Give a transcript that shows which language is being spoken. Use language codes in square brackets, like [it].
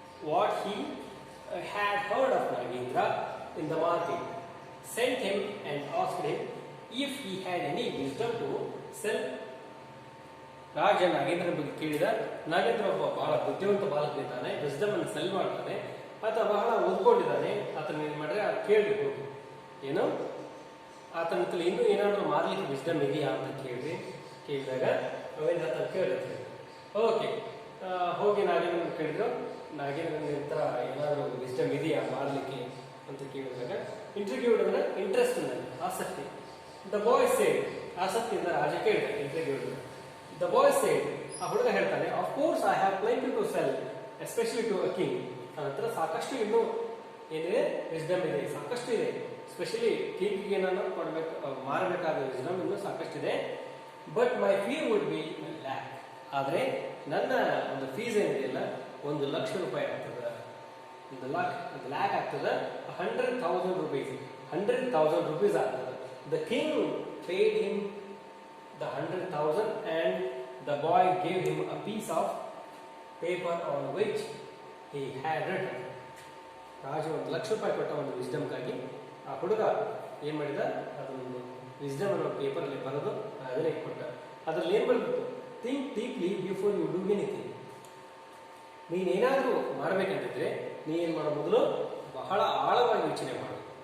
[en] what he had heard of Nagendra in the market, sent him and asked him if he had any wisdom to sell. [kn] ರಾಜ ನಾಗೇಂದ್ರನ ಬಗ್ಗೆ ಕೇಳಿದ. ನಾಗೇಂದ್ರ ಒಬ್ಬ ಬಹಳ ಬುದ್ಧಿವಂತ ಬಾಲಕನಿದ್ದಾನೆ, wisdom ಅನ್ನು cell ಮಾಡ್ತಾನೆ, ಆತ ಬಹಳ ಓದ್ಕೊಂಡಿದ್ದಾನೆ. ಆತನ ಏನ್ ಮಾಡ್ರೆ ಕೇಳಬೇಕು, ಏನು ಆತನ ಹತ್ರ ಇನ್ನೂ ಏನಾದರೂ ಮಾರ್ಲಿಕ್ಕೆ ವಿಸ್ಡಮ್ ಇದೆಯಾ ಅಂತ ಕೇಳಿದಾಗ ಅವೇನು ಆತನ ಕೇಳಿದ್ರೆ ಓಕೆ ಹೋಗಿ ನಾಗೇಂದ್ರನ ಕೇಳಿದ್ರು. ನಾಗೇಂದ್ರನ ಹತ್ರ ಏನಾದರೂ ವಿಸ್ಡಮ್ ಇದೆಯಾ ಮಾರ್ಲಿಕ್ಕೆ ಅಂತ ಕೇಳಿದಾಗ ಇಂಟರ್ವ್ಯೂಡ್ ಅಂದ್ರೆ ಇಂಟ್ರೆಸ್ಟ್ ಆಸಕ್ತಿ. [en] the boy said, [kn] ಆಸಕ್ತಿಯಿಂದ ರಾಜ ಕೇಳಿದ [en] Interviewed. The boy said, [kn] ಆ ಹುಡುಗ ಹೇಳ್ತಾನೆ, [en] Of course I have plenty to sell especially to a king. [kn] ನನ್ನ ಹತ್ರ ಸಾಕಷ್ಟು ಇನ್ನೂ ಏನಿದೆ ವಿಸ್ಡಮ್ ಇದೆ, ಸಾಕಷ್ಟು ಇದೆ. ಸ್ಪೆಷಲಿ ಕಿಂಗ್ಗೆ ಏನಾದ್ರು ಕೊಡಬೇಕು, ಮಾರಬೇಕಾದ ವಿಸ್ಡಮ್ ಇನ್ನೂ ಸಾಕಷ್ಟಿದೆ. [en] but my fee would be lakh, [kn] ಆದರೆ ನನ್ನ ಒಂದು ಫೀಸ್ ಏನಿದೆಯಲ್ಲ 1,00,000 ರೂಪಾಯಿ ಆಗ್ತದೆ. 1,00,000 ಆಗ್ತದೆ. [en] 100,000 rupees, 100,000 rupees ಆಗ್ತದೆ. The king paid him the 100,000 and the boy gave him a piece of paper on which he had written. [kn] ರಾಜ 1,00,000 ರೂಪಾಯಿ ಕೊಟ್ಟ ಒಂದು ವಿಸ್ಡಮ್ಗಾಗಿ ಆ ಹುಡುಗ ಏನ್ ಮಾಡಿದ, ಅದೊಂದು ವಿಸ್ಡಮ್ ಅನ್ನೋ ಪೇಪರಲ್ಲಿ ಬರೆದು ಅದನ್ನೇ ಕೊಟ್ಟ. ಅದ್ರಲ್ಲಿ ಏನ್ ಬರಬೇಕು, [en] Think deeply before you do anything. [kn] ನೀನೇನಾದರೂ ಮಾಡಬೇಕಂತಿದ್ರೆ ನೀನು ಮಾಡೋ ಮೊದಲು ಬಹಳ ಆಳವಾಗಿ ಯೋಚನೆ ಮಾಡು.